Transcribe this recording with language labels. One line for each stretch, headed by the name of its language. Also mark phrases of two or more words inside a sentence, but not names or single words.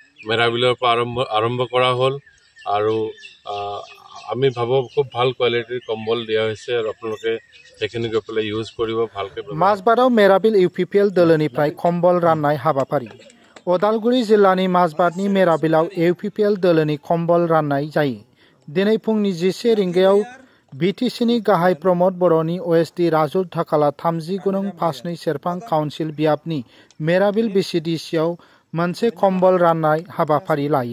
Assamese: মেৰাবিলৰ পৰা আৰম্ভ কৰা হ'ল আৰু আমি ভাবো খুব ভাল কোৱালিটিৰ কম্বল দিয়া হৈছে আৰু আপোনালোকে সেইখিনি গৈ পেলাই ইউজ কৰিব ভালকৈ।
Bodo: মাজবাটआव मेराबिल इउपिपिएल दोलोनिफ्राय कम्बल राननाय हाबाफारि। उदालगुरि जिल्लानि মাজবাটनि मेराबिलाव इउपिपिएल दोलोनि कम्बल राननाय जायो। दिनै फुंनि 11 रिंगायाव बिटिसिनि गाहाय प्रमद बर'नि ओएसडि राजु ढाकाला 30 फासनै सेरफां काउन्सिल बियाबनि मेराबिल बिसिडिसिआव मोनसे कम्बल राननाय हाबाफारि लायो।